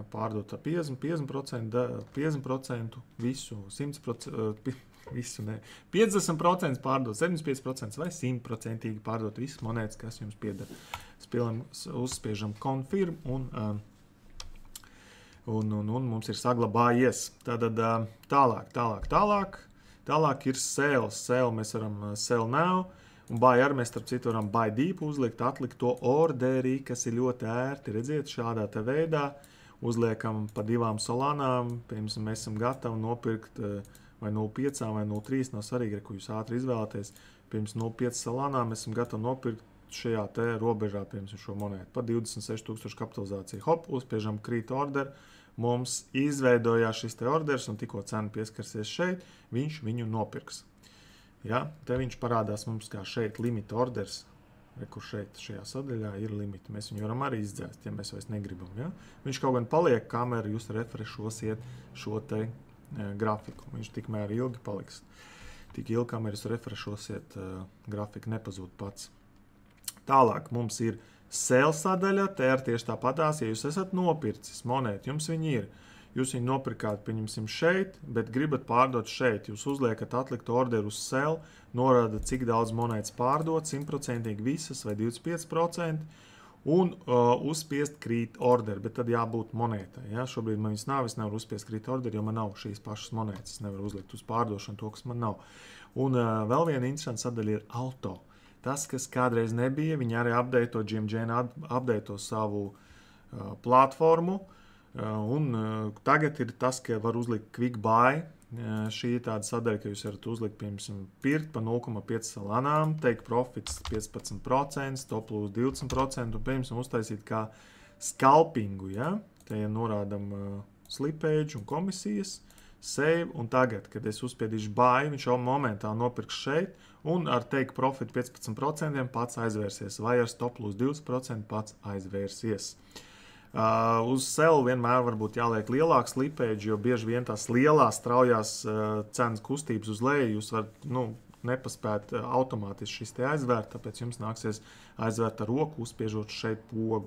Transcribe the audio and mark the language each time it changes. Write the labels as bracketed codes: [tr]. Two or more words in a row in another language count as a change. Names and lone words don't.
[lv] Pārdot ar 50%, visu, 100%, visu, ne, 50% pārdot, 75% vai 100% pārdot visas monētas, kas jums pieder. Uzspiežam confirm un mums ir saglabājies. Tātad tālāk. Tālāk ir sell. Sell mēs varam [en] sell now, [lv] un buy arī mēs, starp citu, varam [en] buy deep [lv] uzlikt, atlikt to orderī, kas ir ļoti ērti. Redziet, šādā te veidā uzliekam pa 2 solānām, piemēram, mēs esam gatavi nopirkt vai 0,5 vai 0,3, nav svarīgi, ko jūs ātri izvēlaties. Pirms 0,5 solānām mēs esam gatavi nopirkt šajā te robežā, piemēram, šo monētu. Par 26,000 kapitalizāciju. Hop, uzspiežam [en] create order. [lv] Mums izveidojās šis te orders, un tikko cena pieskarsies šeit, viņš viņu nopirks. Ja? Te viņš parādās mums kā šeit [en] limit orders, [lv] kur šeit šajā sadaļā ir limiti. Mēs viņu varam arī izdzēst, ja mēs vairs negribam. Ja? Viņš kaut gan paliek, kamēr jūs refrešosiet šo te grafiku. Viņš tikmēr ilgi paliks. Tik ilgi, kamēr jūs refrešosiet, grafika nepazūd pats. Tālāk mums ir sell sadaļa, te ir tieši tāpatās, ja jūs esat nopircis monētu, jums viņi ir. Jūs viņu nopirkāt, pieņemsim, šeit, bet gribat pārdot šeit. Jūs uzliekat atlikt orderu uz sell, norādat, cik daudz monētas pārdot, 100% visas vai 25%, un uzspiest [en] create order, [lv] bet tad jābūt monētai. Ja? Šobrīd man viņas nav, es nevaru uzspiest [en] create order, [lv] jo man nav šīs pašas monētas. Es nevaru uzlikt uz pārdošanu to, kas man nav. Un vēl viena interesanta sadaļa ir auto. Tas, kas kādreiz nebija, viņi arī updateto, GMJN updateto savu platformu, un tagad ir tas, ka var uzlikt [en] quick buy. [lv] Šī ir tāda sadaļa, ka jūs varat uzlikt, piemēram, pirkt pa 0,5 salānām, [en] take profits 15%, stop loss 20%, [lv] un, piemēram, uztaisīt kā scalpingu, ja? Te norādam slippage un komisijas, save, un tagad, kad es uzspiedīšu buy, viņš jau momentā nopirks šeit, un ar [en] take profit [lv] 15% pats aizvērsies, vai ar [en] stop loss [lv] 20% pats aizvērsies. Uz sell vienmēr varbūt jāliek lielāks slippage, jo bieži vien tās lielās straujās cenas kustības uz leju jūs varat, nepaspēt automātiski šis te aizvērt, tāpēc jums nāksies aizvērt ar roku, uzspiežot šeit pogu.